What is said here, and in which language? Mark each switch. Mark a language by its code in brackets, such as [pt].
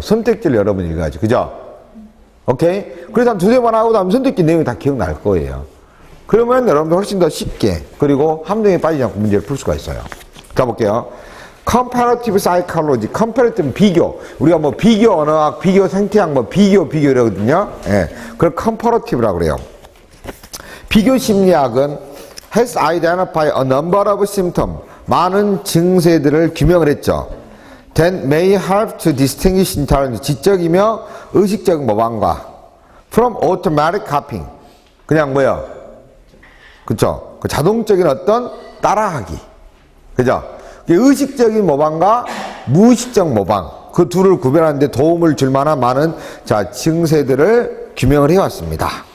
[ko] 선택지를 여러 번 읽어야지. 그죠? 오케이? 그래서 한 두세 번 하고 나면 선택지 내용이 다 기억날 거예요. 그러면 여러분들 훨씬 더 쉽게 그리고 함정에 빠지지 않고 문제를 풀 수가 있어요. 자, 볼게요. Comparative Psychology. Comparative 비교. 우리가 뭐 비교 언어학, 비교 생태학, 뭐 비교 이러거든요. 예. 그걸 Comparative라고 그래요. 비교 심리학은 [en] has identified a number of symptoms. [ko] 많은 증세들을 규명을 했죠. [en] That may help to distinguish intelligence. [ko] 지적이며 의식적 모방과 [en] from automatic copying. [ko] 그냥 뭐야? 그쵸? 그 자동적인 어떤 따라하기. 그죠? 의식적인 모방과 무의식적 모방. 그 둘을 구별하는 데 도움을 줄 만한 많은 증세들을 규명을 해왔습니다.